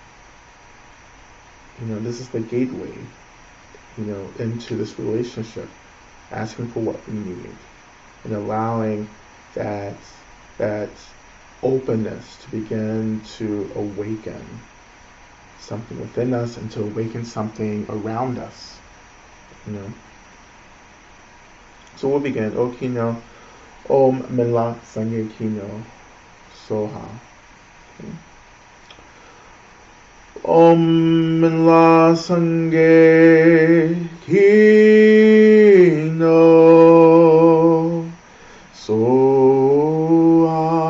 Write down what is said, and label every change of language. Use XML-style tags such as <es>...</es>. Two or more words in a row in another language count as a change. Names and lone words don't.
<en>This is the gateway, into this relationship, asking for what we need and allowing that openness to begin to awaken something within us and to awaken something around us. So we'll begin.</en> <bo>O Kino, Om Minla Sangye Kino Soha.</bo> <en>Okay.</en> <bo>Om Minla Sangye Kino Soha.</bo>